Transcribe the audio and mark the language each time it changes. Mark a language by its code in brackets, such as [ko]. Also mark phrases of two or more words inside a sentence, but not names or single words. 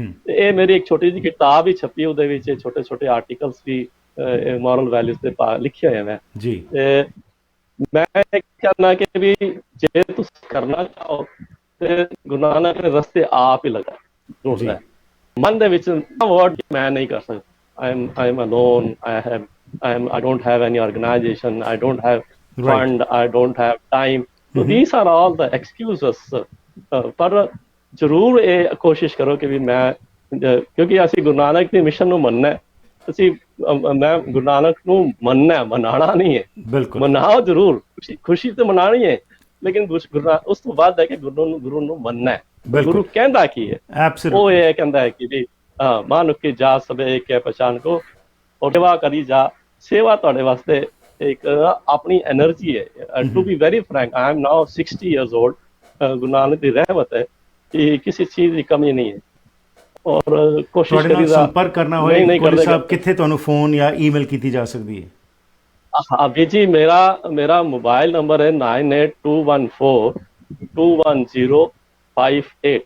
[pa] ਤੇ ਇਹ ਮੇਰੀ ਇੱਕ ਛੋਟੀ ਜਿਹੀ ਕਿਤਾਬ ਹੀ ਛਪੀ, ਉਹਦੇ ਵਿੱਚ ਛੋਟੇ ਛੋਟੇ ਆਰਟੀਕਲਸ ਵੀ [en] moral values [pa] ਦੇ ਲਿਖੇ ਹੋਏ ਮੈਂ। ਜੀ, ਤੇ ਮੈਂ ਕਹਿਣਾ ਕਿ ਵੀ ਜੇ ਤੁਸੀਂ ਕਰਨਾ ਚਾਹੋ ਤੇ ਗੁਰੂ ਨਾਨਕ ਨੇ ਰਸਤੇ ਆਪ ਹੀ ਲਗਾ ਢੂੰਡਦਾ ਹੈ। ਮਨ ਦੇ ਵਿੱਚ ਵਰਡ ਮੈਂ ਨਹੀਂ ਕਰ ਸਕਦਾ, [en] I am alone, I don't have any organization, I don't have fund, I don't have time, so these are all the excuses। [pa] ਪਰ ਜ਼ਰੂਰ ਇਹ ਕੋਸ਼ਿਸ਼ ਕਰੋ ਕਿ ਵੀ ਮੈਂ, ਕਿਉਂਕਿ ਅਸੀਂ ਗੁਰੂ ਨਾਨਕ ਦੇ ਮਿਸ਼ਨ ਨੂੰ ਮੰਨਣਾ, ਅਸੀਂ ਮੈਂ ਗੁਰੂ ਨਾਨਕ ਨੂੰ ਮੰਨਣਾ, ਮਨਾਉਣਾ ਨਹੀਂ ਹੈ। ਬਿਲਕੁਲ ਮਨਾਓ ਜ਼ਰੂਰ, ਖੁਸ਼ੀ ਤੇ ਮਨਾਉਣੀ ਹੈ, ਲੇਕਿਨ ਉਸ ਤੋਂ ਬਾਅਦ ਹੈ ਕਿ ਗੁਰੂ ਨੂੰ ਮੰਨਣਾ ਹੈ। ਗੁਰੂ ਕਹਿੰਦਾ ਕੀ ਹੈ? ਉਹ ਇਹ ਕਹਿੰਦਾ ਹੈ ਕਿ ਵੀ [bra] मानुख की जात सभे एक है पहिचान को, [pa] ਔਰ ਸੇਵਾ ਕਰੀ ਜਾ। ਸੇਵਾ ਤੁਹਾਡੇ ਵਾਸਤੇ ਇੱਕ ਆਪਣੀ ਐਨਰਜੀ ਹੈ। [en] to be very frank, I am now 60 years old। [pa] ਗੁਰੂ ਨਾਨਕ ਦੀ ਰਹਿਮਤ ਹੈ ਕਿ ਕਿਸੇ ਚੀਜ਼ ਦੀ ਕਮੀ ਨਹੀਂ ਹੈ, ਔਰ ਕੋਸ਼ਿਸ਼ ਕਰੀ ਦਾ ਸੰਪਰਕ ਕਰਨਾ ਹੋਏ ਕੋਲੀ ਸਾਹਿਬ, ਕਿੱਥੇ ਤੁਹਾਨੂੰ ਫੋਨ ਜਾਂ ਈਮੇਲ ਕੀਤੀ ਜਾ ਸਕਦੀ ਹੈ? ਹਾਂ ਵੀਰ ਜੀ, ਮੇਰਾ ਮੋਬਾਈਲ ਨੰਬਰ ਹੈ 9821421058।